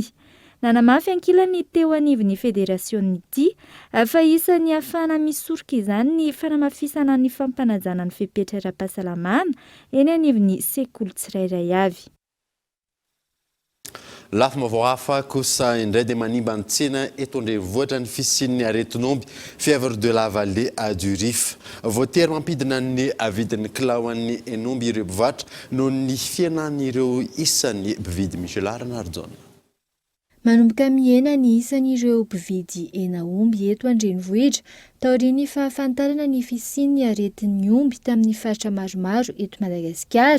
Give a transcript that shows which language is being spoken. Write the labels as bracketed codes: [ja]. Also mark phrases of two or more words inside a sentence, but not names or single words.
[mg] Nanamafy ankilany teo anivon'ny federasiona ity fa isan'ny ahafahana misoroka izany ny fanamafisana ny fampanajana ny fipetraram-pahasalamana eny anivon'ny sekoly tsirairay avy. Lafim-baovao hafa kosa indray dia manimba ny tsena eto andrenivohitra ny fisian'ny aretin'omby [fr] fièvre de la vallée à Durif. [mg] Voatery mampidina ny avidin'ny kilao an'ny enomby ireo mpivarotra noho ny fihenan'ireo isan'ny mpividy. Michel Arnarzona. Manomboka mihena ny isan'ireo mpividy hena omby eto andrenivohitra taoriany fahafantarana ny fisian'ny aretin'ny omby tamin'ny faritra maromaro eto Madagasikara.